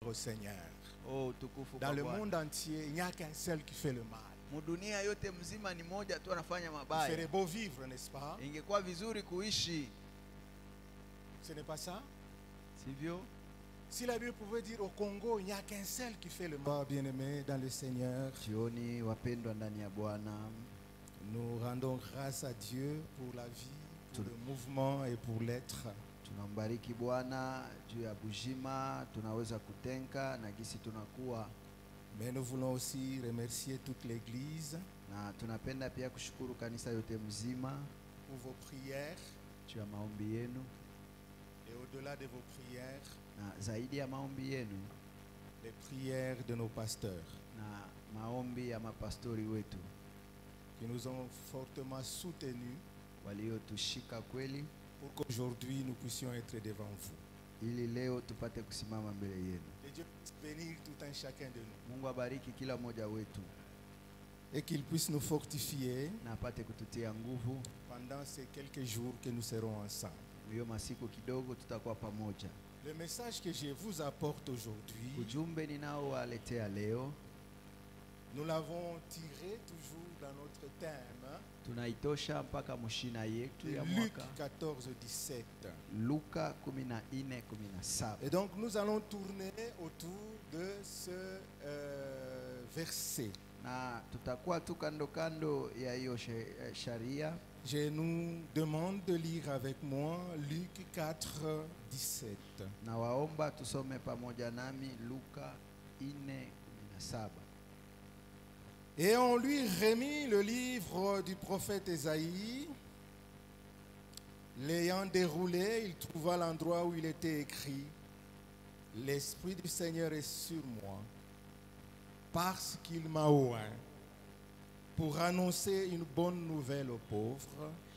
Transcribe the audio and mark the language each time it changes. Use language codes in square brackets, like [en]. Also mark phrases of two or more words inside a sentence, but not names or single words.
[fr] au Seigneur. [sw] Oh, tukufu [fr] Dans [sw] kwa [fr] le [sw] Bwana. [fr] monde entier, il n'y a qu'un seul qui fait le mal. [sw] Mudunia yote mzima ni moja tu anafanya [fr] Il [sw] mabaya. [fr] serait beau vivre, n'est-ce pas? [sw] Ingekuwa vizuri kuishi, [fr] Ce n'est pas ça? [sw] sivyo? [fr] Si la Bible pouvait dire au Congo, il n'y a qu'un seul qui fait le mal. Bien-aimés dans le Seigneur, [sw] Jioni wapendwa ndani ya Bwana, [fr] nous rendons grâce à Dieu pour la vie, pour le mouvement et pour l'être. [sw] tunambariki Bwana juu ya bujima, tunaweza kutenka na gisi tunakuwa. [fr] Mais nous voulons aussi remercier toute l'Église [sw] Na tunapenda pia kushukuru kanisa yote mzima [fr] pour vos prières [sw] juu ya maombi yenu, [fr] et au-delà de vos prières, [sw] na zaidi ya maombi yenu [fr] les prières de nos pasteurs [sw] na maombi ya mapastori wetu [fr] qui nous ont fortement soutenus [sw] waliotushika kweli, [fr] pour qu'aujourd'hui nous puissions être devant vous. [sw] ili leo tupate kusimama mbele yenu. [fr] Que Dieu puisse bénir tout un chacun de nous [sw] Mungu abariki kila mmoja wetu [fr] et qu'il puisse nous fortifier [sw] na apate kututia nguvu [fr] pendant ces quelques jours que nous serons ensemble. [sw] hiyo masiku kidogo tutakuwa pamoja. [fr] Le message que je vous apporte aujourd'hui, [sw] Ujumbe ninaowaletea leo [fr] nous l'avons tiré toujours dans notre thème, [sw] tunaitosha mpaka mshina yetu ya Luc mwaka 14, 17. Luka 14:17. [fr] Et donc nous allons tourner autour de ce verset. [sw] Na tutakuwa tu kando kando ya hiyo sharia. [fr] Je nous demande de lire avec moi Luc 4, 17. [sw] Na waomba tusome pamoja nami Luka 4:17. [fr] Et on lui remit le livre du prophète Ésaïe. L'ayant déroulé, il trouva l'endroit où il était écrit: L'Esprit du Seigneur est sur moi, parce qu'il m'a oint pour annoncer une bonne nouvelle aux pauvres.